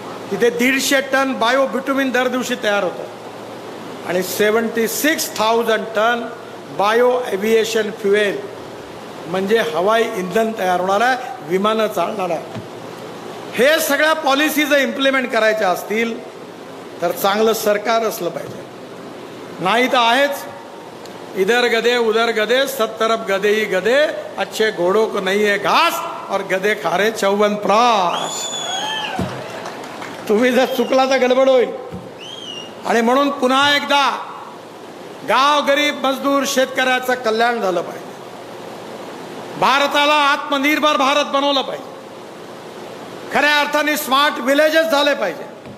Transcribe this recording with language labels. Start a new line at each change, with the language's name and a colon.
Marathi: तिथे 150 ton bio bitumen दर दिवशी तयार होतं आणि 76,000 टन बायो एव्हिएशन फ्युएल म्हणजे हवाई इंधन तयार होणार आहे, विमानं चालणार आहे. हे सगळ्या पॉलिसी जर इम्प्लिमेंट करायच्या असतील तर चांगलं सरकार असलं पाहिजे.
Hindi: नाही तर आहेच इधर गधे उधर गधे, सब तरफ गधे ही गधे, अच्छे घोड़ों को नहीं है घास और गधे खा रहे 54 प्राश.
Marathi: तुम्ही जर चुकला तर गडबड होईल. आणि म्हणून पुन्हा एकदा गाव गरीब मजदूर शेतकऱ्याचं कल्याण झालं पाहिजे. भारताला आत्मनिर्भर भारत बनवलं पाहिजे. खऱ्या अर्थाने स्मार्ट विलेजेस झाले पाहिजे.